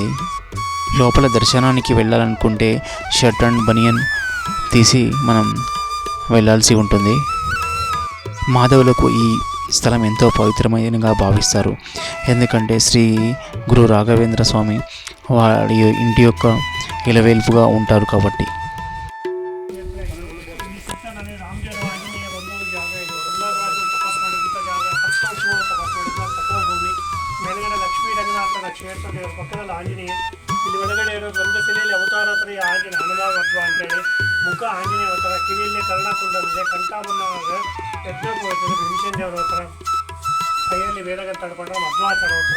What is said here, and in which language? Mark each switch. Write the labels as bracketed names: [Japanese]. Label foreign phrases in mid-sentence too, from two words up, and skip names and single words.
[Telugu] లోపల దర్శనానికి వెళ్ళాలనుకుంటే [English] shirt and banian [Telugu] తీసి మనం వెళ్ళాల్సి ఉంటుంది. మాధవులకు ఈ స్థలం ఎంతో పవిత్రమైనగా భావిస్తారు. ఎందుకంటే శ్రీ గురు రాఘవేంద్ర స్వామి వారి ఇంటి యొక్క ఇలవేల్పుగా ఉంటారు కాబట్టి. [Kannada] ಪಕ್ಕದಲ್ಲಿ ಆಂಜನೇಯ, ಇಲ್ಲಿ ಒಳಗಡೆ ಇರೋ ಗಂಧಶಿಲೆಯಲ್ಲಿ ಅವತಾರತ್ರಿ ಆಂಜನೇಯ ಹನುಮಾವತ್ವ ಅಂತೇಳಿ, ಮುಖ ಆಂಜನೇಯ ಅವತಾರ, ಕಿವಿಯಲ್ಲಿ ಕರ್ಣಕುಂಡಲಿದೆ, ಕಂಠಾಭರಣ ಯಜ್ಞೋಪವರ್ತದೆ, ಭೀಮಸೇನ ದೇವರ ಅವತಾರ, ಕೈಯಲ್ಲಿ ವೇದಗ ತಡ್ಕೊಂಡ್ರೆ ಮಧ್ವಾಚಾರ ಅವತಾರ.